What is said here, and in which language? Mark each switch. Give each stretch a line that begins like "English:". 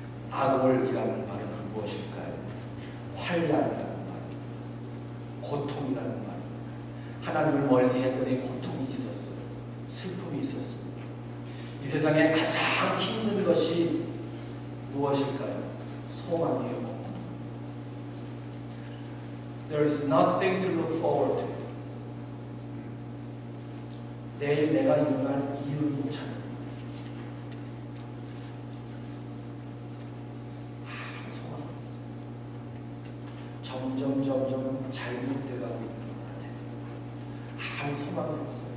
Korean: 아골이라는 말은 무엇일까요? 환난이라는 말, 고통이라는 말입니다. 하나님을 멀리 했더니 고통이 있었어요. 슬픔이 있었습니다. 이 세상에 가장 힘든 것이 무엇일까요? 소망이 없는 것.
English: There's nothing to look forward to.
Korean: 내일 내가 일어날 이유를 못 찾는. 소망이 없어. 점점 잘못돼가고 있는 것 같아요. 아무 소망이 없어요.